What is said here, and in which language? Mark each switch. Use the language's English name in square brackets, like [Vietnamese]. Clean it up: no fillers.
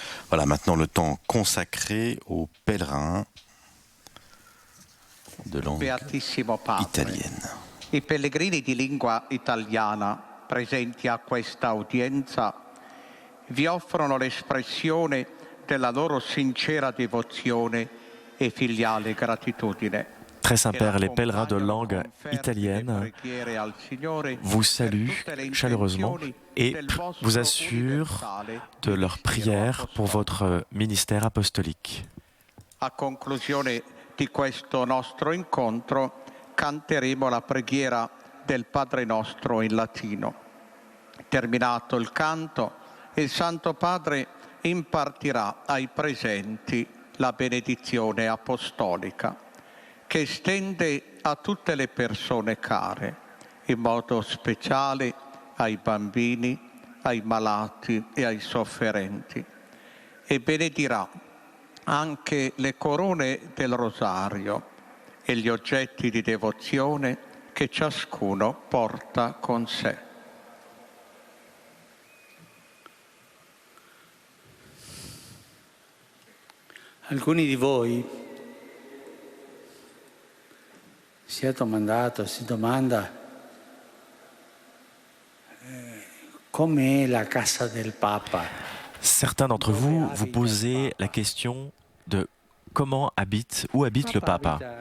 [French] Voilà, maintenant le temps consacré aux pèlerins de langue [Italian] Beatissimo Padre, [French] italienne. [Italian] I pellegrini di lingua italiana presenti a questa udienza vi offrono l'espressione della loro sincera devozione e filiale gratitudine. [French] Très Saint-Père, les pèlerins de langue italienne vous saluent chaleureusement et vous assurent de leur prière pour votre ministère apostolique. [Italian] A conclusione di questo nostro incontro canteremo la preghiera del Padre nostro in latino. Terminato il canto, il Santo Padre impartirà ai presenti la benedizione apostolica, che estende a tutte le persone care, in modo speciale ai bambini, ai malati e ai sofferenti, e benedirà anche le corone del rosario e gli oggetti di devozione che ciascuno porta con sé. Alcuni di voi si domanda com'è la casa del Papa. [French] Certains d'entre vous vous posez la question de où habite le Papa.